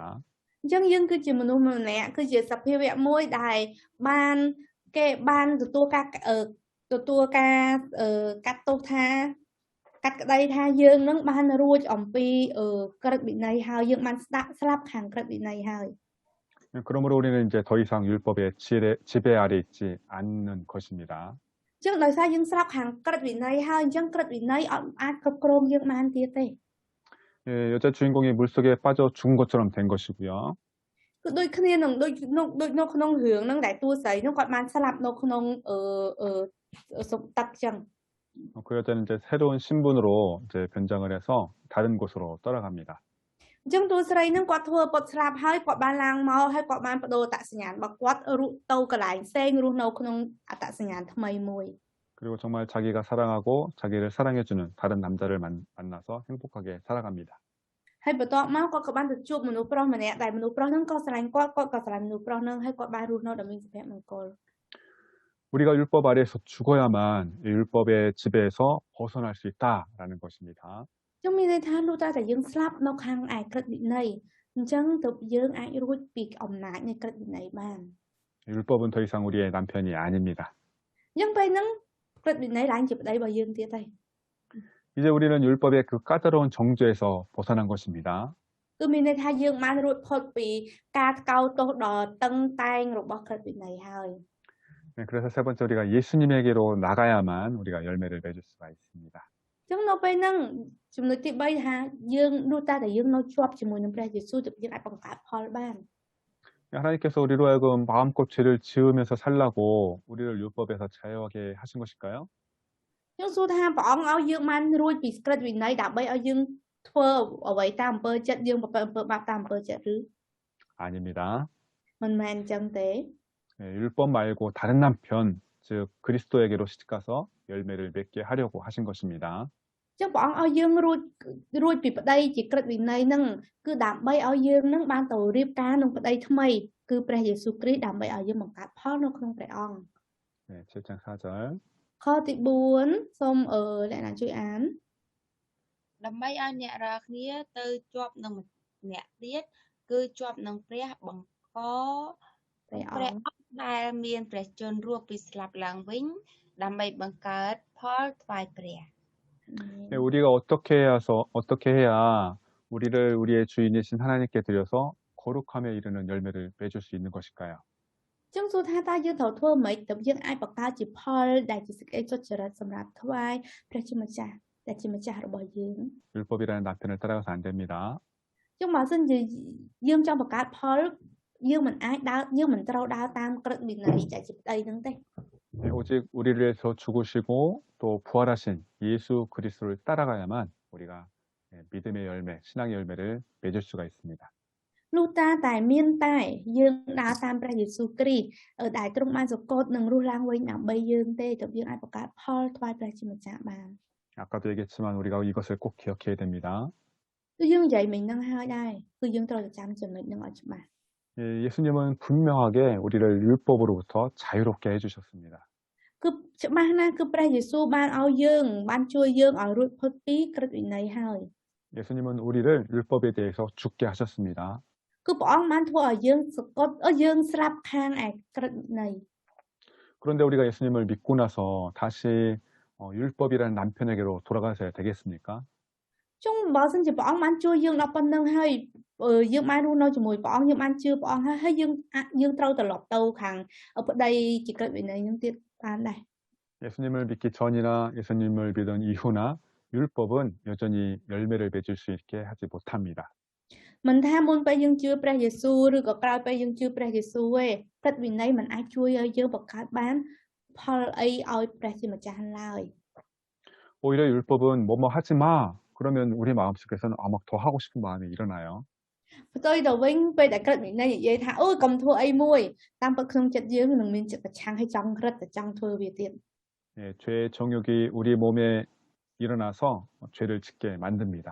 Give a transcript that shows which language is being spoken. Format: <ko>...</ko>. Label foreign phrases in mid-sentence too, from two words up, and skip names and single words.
<km>អញ្ចឹងយើងគឺជាមនុស្សម្នាក់គឺជាសភាវៈមួយដែលគេបានទទួលការកាត់ទោសថាកាត់ក្តីថាយើងនឹងបានរួចអំពីក្រឹតវិន័យហើយយើងបានស្លាប់ខាងក្រឹតវិន័យហើយ</km> <ko>그러므로 우리는 이제 더 이상 율법의 지배 아래 있지 않는 것입니다.</ko> <km>អញ្ចឹងដោយសារយើងស្លាប់ខាងក្រឹតវិន័យហើយអញ្ចឹងក្រឹតវិន័យអត់អាចគ្រប់គ្រងយើងបានទៀតទេ</km> <ko>여자 주인공이 물속에 빠져 죽은 것처럼 된 것이고요.</ko> <km>គឺដូចគ្នានឹងដូចនៅក្នុងរឿងហ្នឹងដែលតួស្រីហ្នឹងគាត់បានស្លាប់នៅក្នុងសុបទឹកអញ្ចឹង</km> <ko>그 여자는 이제 새로운 신분으로 이제 변장을 해서 다른 곳으로 떠나갑니다.</ko> <km>អញ្ចឹងតួស្រីហ្នឹងគាត់ធ្វើពុតស្លាប់ហើយគាត់បានឡើងមកហើយគាត់បានបដូរអត្តសញ្ញាណរបស់គាត់ទៅកន្លែងផ្សេងរស់នៅក្នុងអត្តសញ្ញាណថ្មីមួយ</km> <ko>그리고 정말 자기가 사랑하고 자기를 사랑해주는 다른 남자를 만나서 행복하게 살아갑니다.</ko> <km>ហើយបន្ទាប់មកគាត់ក៏បានទៅជួបមនុស្សប្រុសម្នាក់ដែលមនុស្សប្រុសហ្នឹងក៏ស្រឡាញ់គាត់ក៏ស្រឡាញ់មនុស្សប្រុសហ្នឹងហើយគាត់បានរស់នៅដោយមានសុភមង្គល</km> <ko>우리가 율법 아래에서 죽어야만 율법의 지배에서 벗어날 수 있다라는 것입니다.</ko> <km>អញ្ចឹងមានន័យថាលុះតែយើងស្លាប់នៅខាងឯក្រឹតវិន័យអញ្ចឹងទើបយើងអាចរួចពីអំណាចនៃក្រឹតវិន័យបាន</km> <ko>율법은 더 이상 우리의 남편이 아닙니다.</ko> <km>អញ្ចឹងពេលហ្នឹងក្រឹតវិន័យឡើងជាប្តីរបស់យើងទៀតហើយ</km> <ko>이제 우리는 율법의 그 까다로운 정죄에서 벗어난 것입니다.</ko> <km>គឺមានន័យថាយើងបានរួចផុតពីការថ្កោលទោសដ៏តឹងតែងរបស់ក្រឹតវិន័យហើយ</km> <ko>네, 그래서 세 번째 우리가 예수님에게로 나가야만 우리가 열매를 맺을 수가 있습니다.</ko> <km>អញ្ចឹងនៅពេលហ្នឹងចំណុចទី3ថាយើងនោះតែយើងនៅជាប់ជាមួយនឹងព្រះយេស៊ូវទើបយើងអាចបង្កើតផលបាន</km> <ko>하나님께서 우리로 하여금 마음껏 죄를 지으면서 살라고 우리를 율법에서 자유하게 하신 것일까요?</ko> <km>អញ្ចឹងសួរថាព្រះអង្គឲ្យយើងបានរួចពីក្រឹតវិន័យដើម្បីឲ្យយើងធ្វើអ្វីតាមអំពើចិត្តយើងប្រព្រឹត្តអំពើបាបតាមអំពើចិត្តឬ</km> <ko>아닙니다.</ko> <km>មិនមែនអញ្ចឹងទេ</km> <ko>네, 율법 말고 다른 남편, 즉 그리스도에게로 시집가서 열매를 맺게 하려고 하신 것입니다.</ko> <km>អញ្ចឹងព្រះអង្គឲ្យយើងរួចពីប្តីជាក្រឹតវិន័យហ្នឹងគឺដើម្បីឲ្យយើងនឹងបានទៅរៀបការនឹងប្តីថ្មីគឺព្រះយេស៊ូវគ្រីស្ទដើម្បីឲ្យយើងបង្កើតផលនៅក្នុងព្រះអង្គ</km> <ko>네, 7장 4절.</ko> <km>ខទី4សូមអ្នកណាជួយអាន ដើម្បីឲ្យអ្នករាល់គ្នាទៅជាប់នឹងម្នាក់ទៀតគឺជាប់នឹងព្រះបង្ក ព្រះអ ព្រះ ង្គ អង្គដែលមានព្រះជន្មរស់ពីស្លាប់ឡើងវិញដើម្បីបង្កើតផលថ្វាយព្រះ</km> <ko>네, 우리가 어떻게 해야 우리를 우리의 주인이신 하나님께 드려서 거룩함에 이르는 열매를 맺을 수 있는 것일까요?</ko> <km>អញ្ចឹងសួរថាតើយើងត្រូវធ្វើម៉េចទើបយើងអាចបង្កើតជាផលដែលជាសេចក្តីសុចរិតសម្រាប់ថ្វាយព្រះជាម្ចាស់ដែលជាម្ចាស់របស់យើង</km> <ko>율법이라는 남편을 따라가서 안 됩니다.</ko> <km>អញ្ចឹងបើសិនជាយើងចង់បង្កើតផលយើងមិនអាចដើរយើងមិនត្រូវដើរតាមក្រឹតវិន័យដែលជាប្តីហ្នឹងទេ</km> <ko>네, 오직 우리를 위해서 죽으시고 또 부활하신 예수 그리스도를 따라가야만 우리가 믿음의 열매, 신앙의 열매를 맺을 수가 있습니다.</ko> <km>លុះតែមានតែយើងដើរតាមព្រះយេស៊ូវគ្រីស្ទដែលទ្រង់បានសង្កត់នឹងរស់ឡើងវិញដើម្បីយើងទេទើបយើងអាចបង្កើតផលថ្វាយព្រះជាម្ចាស់បាន</km> <ko>아까도 얘기했지만 우리가 이것을 꼭 기억해야 됩니다.</ko> <km>គឺយើងនិយាយមិញហ្នឹងហើយដែរគឺយើងត្រូវតែចាំចំណុចហ្នឹងឲ្យច្បាស់</km> <ko>예수님은 분명하게 우리를 율법으로부터 자유롭게 해주셨습니다.</ko> <km>គឺច្បាស់ណាស់គឺព្រះយេស៊ូវបានឲ្យយើងបានជួយយើងឲ្យរួចផុតពីក្រឹតវិន័យហើយ</km> <ko>예수님은 우리를 율법에 대해서 죽게 하셨습니다.</ko> <km>គឺព្រះអង្គបានធ្វើឲ្យយើងសង្កត់យើងស្លាប់ខាងឯក្រឹតវិន័យ</km> <ko>그런데 우리가 예수님을 믿고 나서 다시 율법이라는 남편에게로 돌아가셔야 되겠습니까?</ko> <km>ចុងបើសិនជាព្រះអង្គបានជួយយើងដល់ប៉ុណ្្នឹងហើយយើងបានរស់នៅជាមួយព្រះអង្គយើងបានជឿព្រះអង្គហើយយើងត្រូវត្រឡប់ទៅខាងប្តីជាក្រឹតវិន័យហ្នឹងទៀតបានដែរ</km> <ko>예수님을 믿기 전이나 예수님을 믿은 이후나 율법은 여전히 열매를 맺을 수 있게 하지 못합니다.</ko> <km>មិនថាមុនពេលយើងជឿព្រះយេស៊ូវឬក៏ក្រោយពេលយើងជឿព្រះយេស៊ូវទេក្រឹតវិន័យមិនអាចជួយឲ្យយើងបង្កើតបានផលអីឲ្យព្រះជាម្ចាស់ឡើយ</km> <ko>오히려 율법은 뭐뭐 하지 마. 그러면 우리 마음속에서는 막 더 하고 싶은 마음이 일어나요.</ko> <km>ផ្ទុយទៅវិញពេលដែលក្រឹតវិន័យនិយាយថាអូយកុំធ្វើអីមួយតាមពិតក្នុងចិត្តយើងនឹងមានចិត្តប្រឆាំងឲ្យចង់ក្រឹតតែចង់ធ្វើវាទៀត</km> <ko>예, 죄의 정욕이 우리 몸에 일어나서 죄를 짓게 만듭니다.</ko>